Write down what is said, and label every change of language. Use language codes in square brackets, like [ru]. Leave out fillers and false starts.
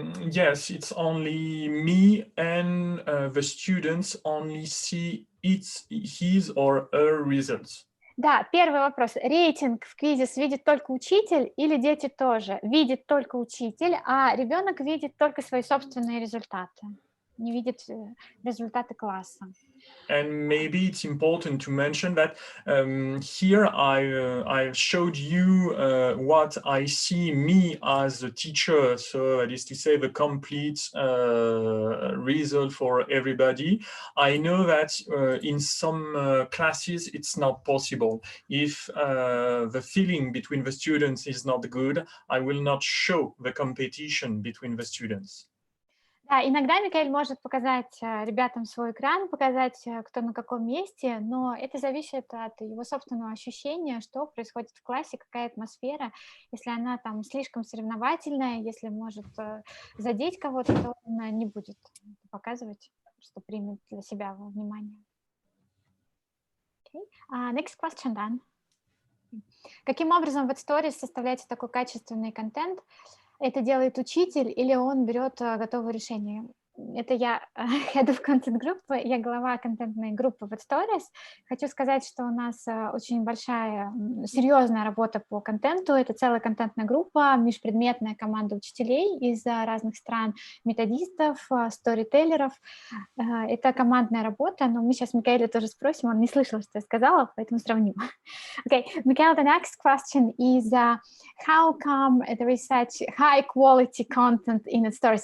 [en] Yes, it's only me, and the students only see his or her results. [ru] Да, первый вопрос. Рейтинг в квизис видит только учитель или дети тоже? Видит только учитель, а ребенок видит только свои собственные результаты, не видит результаты класса. [en] And maybe it's important to mention that here I showed you what I see me as a teacher, so that is to say the complete result for everybody. I know that in some classes it's not possible. If the feeling between the students is not good, I will not show the competition between the students. [ru] Да, иногда Микаэль может показать ребятам свой экран, показать, кто на каком месте, но это зависит от его собственного ощущения, что происходит в классе, какая атмосфера. Если она там слишком соревновательная, если может задеть кого-то, то он не будет показывать, просто примет для себя во внимание. [en] Okay. Next question, Dan. [ru] Каким образом в Stories составляется такой качественный контент? Это делает учитель или он берет готовое решение? Это я [en] head of content group, [ru] я глава контентной группы в Stories. Хочу сказать, что у нас очень большая, серьезная работа по контенту. Это целая контентная группа, межпредметная команда учителей из разных стран, методистов, сторителлеров. Это командная работа, но мы сейчас Микаэля тоже спросим, он не слышал, что я сказала, поэтому сравним. [en] Okay, Mikael, the next question is how come there is such high quality content in Stories?